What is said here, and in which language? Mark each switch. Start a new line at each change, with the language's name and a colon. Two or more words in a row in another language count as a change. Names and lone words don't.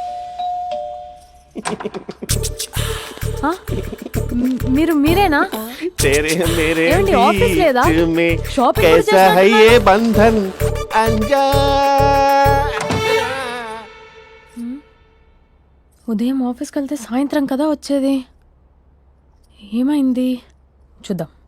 Telugu: ఆ? మీరేనా?
Hindi: तेरे मेरे
Telugu: ఏమండి, ఆఫీస్ లేదా?
Hindi: बीच में
Telugu: షాపింగ్ కూడా
Hindi: कैसा है
Telugu: చేసినట్టున్నారు?
Hindi: ये बंधन अंजा.
Telugu: ఉదయం ఆఫీస్కి వెళ్తే సాయంత్రం కదా వచ్చేది. ఏమైంది చూద్దాం.